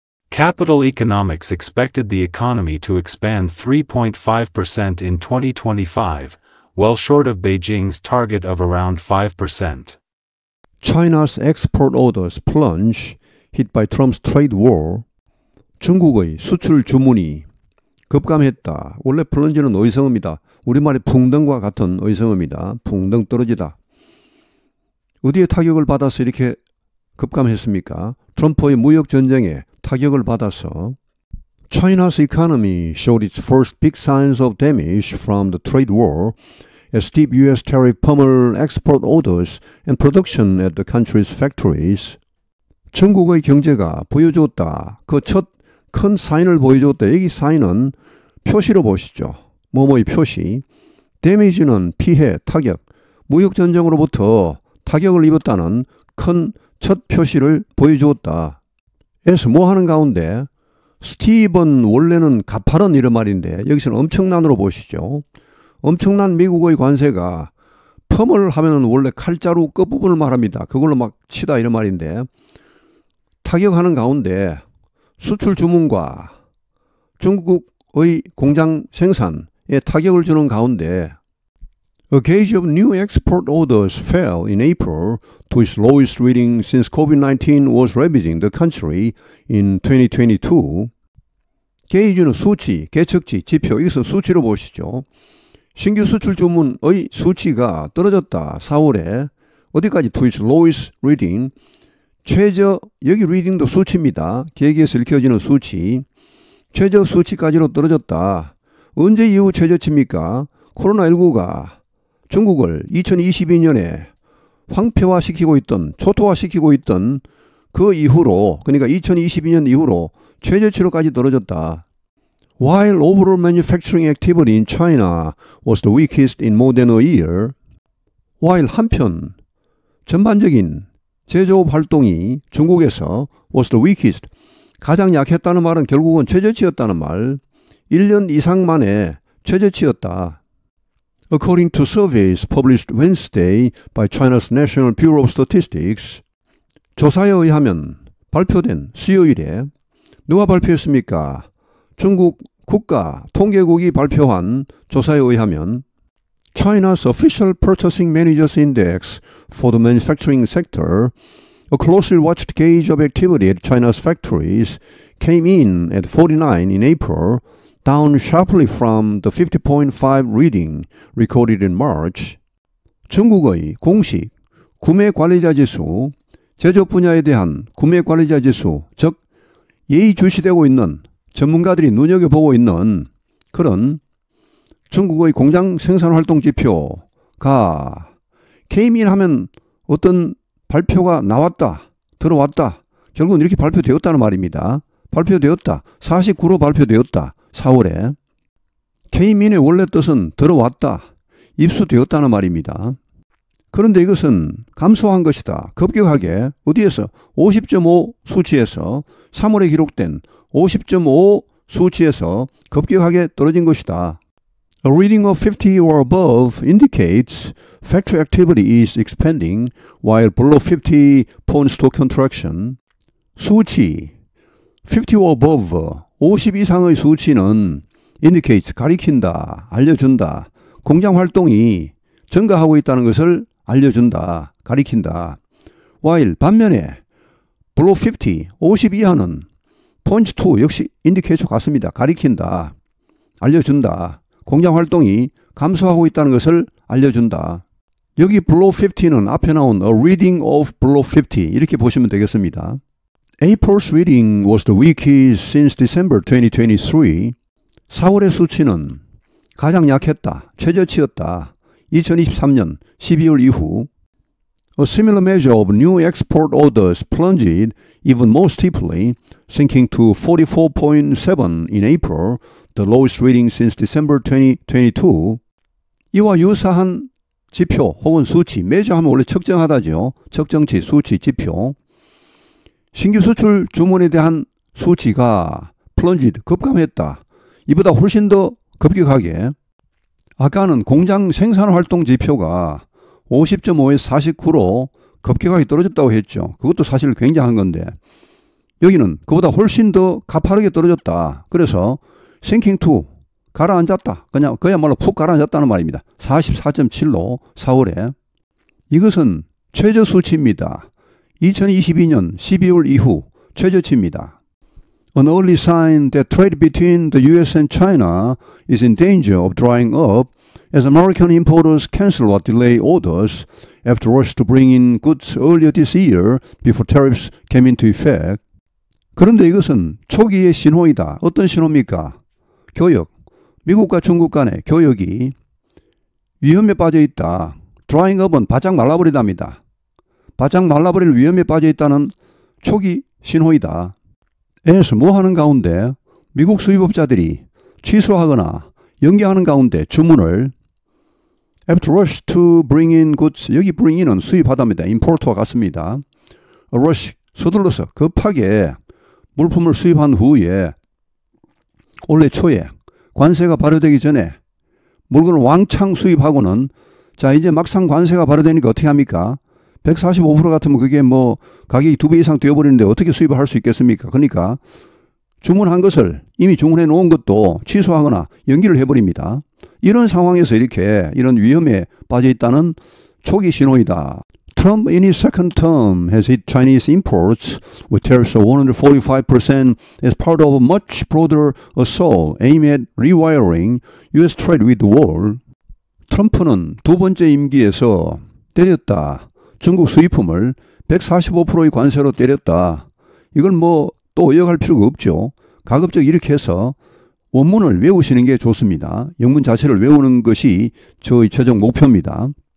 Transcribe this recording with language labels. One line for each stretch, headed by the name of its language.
English: Capital Economics expected the economy to expand 3.5% in 2025, well short of Beijing's target of around 5%. China's export orders plunge, hit by Trump's trade war.
Korean: 중국의 수출 주문이 급감했다. 원래 플런지는 의성어입니다. 우리말의 풍덩과 같은 의성어입니다. 풍덩 떨어지다. 어디에 타격을 받아서 이렇게 급감했습니까? 트럼프의 무역 전쟁에 타격을 받아서.
English: China's economy showed its first big signs of damage from the trade war, as steep U.S. tariff pummeled export orders and production at the country's factories.
Korean: 중국의 경제가 보여줬다. 그 첫 큰 사인을 보여줬다. 여기 사인은 표시로 보시죠. 뭐뭐의 표시. 데미지는 피해, 타격. 무역 전쟁으로부터 타격을 입었다는 큰 첫 표시를 보여주었다. 에서 뭐 하는 가운데 스티븐 원래는 가파른 이런 말인데 여기서는 엄청난으로 보시죠. 엄청난 미국의 관세가 펌을 하면은 원래 칼자루 끝부분을 말합니다. 그걸로 막 치다 이런 말인데 타격하는 가운데 수출 주문과 중국의 공장 생산에 타격을 주는 가운데
English: A gauge of new export orders fell in April to its lowest reading since COVID-19 was ravaging the country in 2022.
Korean: 게이지는 수치, 계측치, 지표, 여기서 수치로 보시죠. 신규 수출 주문의 수치가 떨어졌다. 4월에 어디까지
English: to its lowest reading.
Korean: 최저, 여기 리딩도 수치입니다. 계획에서 읽혀지는 수치. 최저 수치까지로 떨어졌다. 언제 이후 최저치입니까? 코로나19가 중국을 2022년에 황폐화시키고 있던, 초토화시키고 있던 그 이후로, 그러니까 2022년 이후로 최저치로까지 떨어졌다.
English: While overall manufacturing activity in China was the weakest in more than a year,
Korean: while 한편 전반적인 제조업 활동이 중국에서
English: was the weakest,
Korean: 가장 약했다는 말은 결국은 최저치였다는 말, 1년 이상 만에 최저치였다.
English: According to surveys published Wednesday by China's National Bureau of Statistics,
Korean: 조사에 의하면 발표된 수요일에 누가 발표했습니까? 중국 국가 통계국이 발표한 조사에 의하면
English: China's Official Purchasing Managers Index for the manufacturing sector, a closely watched gauge of activity at China's factories, came in at 49 in April, down sharply from the 50.5 reading recorded in March.
Korean: 중국의 공식 구매 관리자 지수, 제조업 분야에 대한 구매 관리자 지수, 즉 예의주시되고 있는 전문가들이 눈여겨보고 있는 그런 중국의 공장 생산활동 지표가
English: came in
Korean: 하면 어떤 발표가 나왔다, 들어왔다, 결국은 이렇게 발표되었다는 말입니다. 발표되었다, 49로 발표되었다, 4월에. came in의 원래 뜻은 들어왔다, 입수되었다는 말입니다. 그런데 이것은 감소한 것이다. 급격하게 어디에서 50.5 수치에서 3월에 기록된 50.5 수치에서 급격하게 떨어진 것이다.
English: A reading of 50 or above indicates factory activity is expanding, while below 50 points to contraction.
Korean: 수치
English: 50 or above,
Korean: 50 이상의 수치는 indicates, 가리킨다, 알려준다. 공장 활동이 증가하고 있다는 것을 알려준다, 가리킨다. while 반면에 below 50, 50 이하는
English: point to
Korean: 역시 indicate와 같습니다. 가리킨다, 알려준다. 공장 활동이 감소하고 있다는 것을 알려준다. 여기 below 50는 앞에 나온
English: a reading of below 50
Korean: 이렇게 보시면 되겠습니다.
English: April's reading was the weakest since December 2023.
Korean: 4월의 수치는 가장 약했다, 최저치였다. 2023년 12월 이후.
English: A similar measure of new export orders plunged even more steeply, sinking to 44.7 in April, the lowest reading since December 2022.
Korean: 이와 유사한 지표 혹은 수치, measure 하면 원래 측정하다죠. 측정치, 수치, 지표. 신규 수출 주문에 대한 수치가 plunged, 급감했다. 이보다 훨씬 더 급격하게. 아까는 공장 생산활동 지표가 50.5에서 49로 급격하게 떨어졌다고 했죠. 그것도 사실 굉장한 건데 여기는 그보다 훨씬 더 가파르게 떨어졌다. 그래서
English: sinking to,
Korean: 가라앉았다. 그냥 그야말로 푹 가라앉았다는 말입니다. 44.7로 4월에. 이것은 최저 수치입니다. 2022년 12월 이후 최저치입니다.
English: An early sign that trade between the US and China is in danger of drying up as American importers cancel or delay orders after rush to bring in goods earlier this year before tariffs came into effect.
Korean: 그런데 이것은 초기의 신호이다. 어떤 신호입니까? 교역. 미국과 중국 간의 교역이 위험에 빠져 있다.
English: drying up
Korean: 은 바짝 말라버리답니다. 바짝 말라버릴 위험에 빠져 있다는 초기 신호이다. 에서 뭐 하는 가운데 미국 수입업자들이 취소하거나 연기하는 가운데 주문을
English: after rush to bring in goods,
Korean: 여기 bring in은 수입하답니다. import와 같습니다. rush, 서둘러서 급하게 물품을 수입한 후에 올해 초에 관세가 발효되기 전에 물건을 왕창 수입하고는 자 이제 막상 관세가 발효되니까 어떻게 합니까? 145% 같으면 그게 뭐 가격이 2배 이상 뛰어버리는데 어떻게 수입을 할 수 있겠습니까? 그러니까 주문한 것을 이미 주문해 놓은 것도 취소하거나 연기를 해버립니다. 이런 상황에서 이렇게 이런 위험에 빠져 있다는 초기 신호이다.
English: Trump in his second term has hit Chinese imports with tariffs of 145% as part of a much broader assault aimed at rewiring U.S. trade with the world.
Korean: 트럼프는 두 번째 임기에서 때렸다. 중국 수입품을 145%의 관세로 때렸다. 이걸 뭐 또 의역할 필요가 없죠. 가급적 이렇게 해서 원문을 외우시는 게 좋습니다. 영문 자체를 외우는 것이 저의 최종 목표입니다.